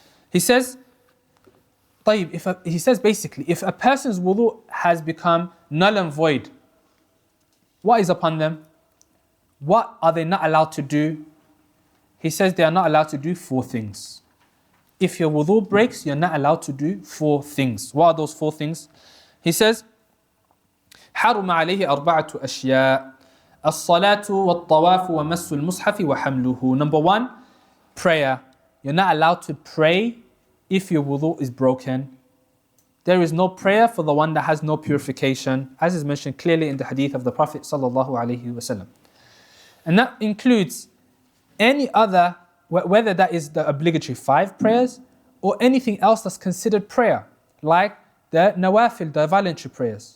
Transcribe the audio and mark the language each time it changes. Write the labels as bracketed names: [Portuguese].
[English] He says, [Arabic] طيب, [English] he says basically, if a person's wudu has become null and void, what is upon them? What are they not allowed to do? He says they are not allowed to do 4 things. If your wudu breaks, you're not allowed to do 4 things. What are those 4 things? He says, [Arabic] حرم عليه 4 أشياء الصلاة والطواف ومس المصحف وحمله. [English] Number 1, prayer. You're not allowed to pray if your wudu is broken. There is no prayer for the one that has no purification, as is mentioned clearly in the hadith of the Prophet sallallahu alaihi wasallam. And that includes any other, whether that is the obligatory 5 prayers or anything else that's considered prayer, like the nawafil, the voluntary prayers.